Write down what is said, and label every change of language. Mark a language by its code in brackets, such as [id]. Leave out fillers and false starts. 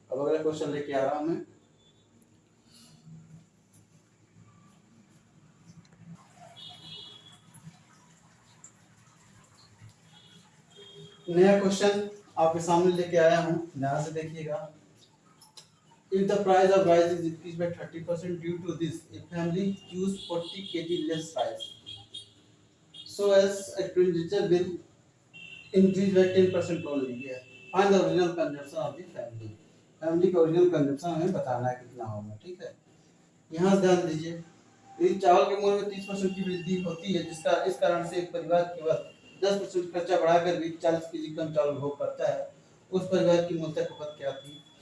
[hi] अब अगला क्वेश्चन लेके आ रहा हूं मैं। नया क्वेश्चन आपके सामने लेके आया हूं, ध्यान से देखिएगा। [en] If the price of rice is increased by 30% due to this, a family choose 40 kg less rice, so as expenditure will increase by 10% only. Yeah. Find the original consumption of the family. [hi] Family का original consumption हमें बताना है कितना होगा। ठीक है, यहाँ से ध्यान दीजिए, यदि चावल के मूल्य में 30% की वृद्धि होती है, जिसका इस कारण से एक परिवार केवल 10% खर्चा बढ़ाकर भी 40 केजी कम चावल भोग करता है, उस परिवार की मूलतः खपत क्या थी।